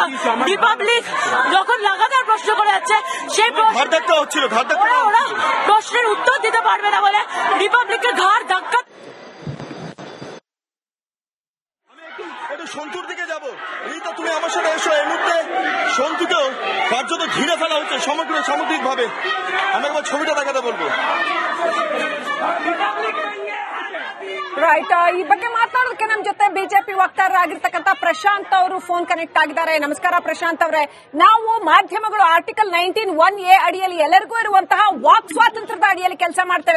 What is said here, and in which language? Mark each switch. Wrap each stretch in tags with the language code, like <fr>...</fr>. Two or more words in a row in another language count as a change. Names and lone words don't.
<bn>রিপাবলিক যখন লাগাতার প্রশ্ন করে যাচ্ছে, সেই ওরা প্রশ্নের উত্তর দিতে পারবে না বলে রিপাবলিককে ঘাড় ধাক্কা। সন্তুর দিকে যাবো, রিতা তুমি আমার সাথে এসো। এই মুহূর্তে সন্তুকেও কার্যত ঘিরে ফেলা হচ্ছে সামগ্রিক ভাবে। আমি একবার ছবিটা দেখাতে বলবো।</bn> <kn>ರೈಟ್, ಈ ಬಗ್ಗೆ ಮಾತಾಡೋದಕ್ಕೆ ನಮ್ಮ ಜೊತೆ ಬಿಜೆಪಿ ವಕ್ತಾರರಾಗಿರ್ತಕ್ಕಂಥ ಪ್ರಶಾಂತ್ ಅವರು</kn> <en>phone connect</en> <kn>ಆಗಿದ್ದಾರೆ. ನಮಸ್ಕಾರ ಪ್ರಶಾಂತ್ ಅವರೇ. ನಾವು ಮಾಧ್ಯಮಗಳು ಆರ್ಟಿಕಲ್ 19(1)A ಅಡಿಯಲ್ಲಿ ಎಲ್ಲರಿಗೂ ಇರುವಂತಹ ವಾಕ್ ಸ್ವಾತಂತ್ರ್ಯದ ಅಡಿಯಲ್ಲಿ ಕೆಲಸ ಮಾಡ್ತೇವೆ.</kn>